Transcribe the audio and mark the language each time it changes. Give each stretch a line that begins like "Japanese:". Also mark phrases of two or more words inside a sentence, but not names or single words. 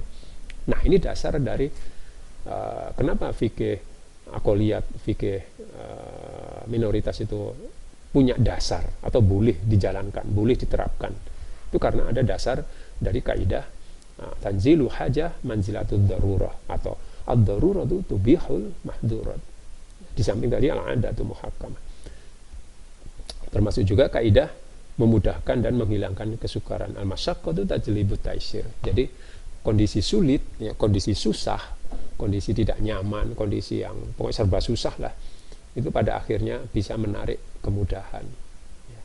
Indonesian: Nah, ini dasar dari kenapa fikih akoliyat, fikih minoritas itu punya dasar atau boleh dijalankan, boleh diterapkan. Itu karena ada dasar dari kaidah
Arabic: تنزل الحاجة منزلة الضرورة,
Indonesian: atau
Arabic: الضرورة تبيح المحظورات.
Indonesian: Di samping tadi
Arabic: العادة محكمة.
Indonesian: Termasuk juga kaidah memudahkan dan menghilangkan kesukaran.
Arabic: المشقة تجلب التيسير.
Indonesian: Jadi kondisi sulit, ya, kondisi susah, kondisi tidak nyaman, kondisi yang pokoknya serba susah lah, itu pada akhirnya bisa menarik kemudahan ya.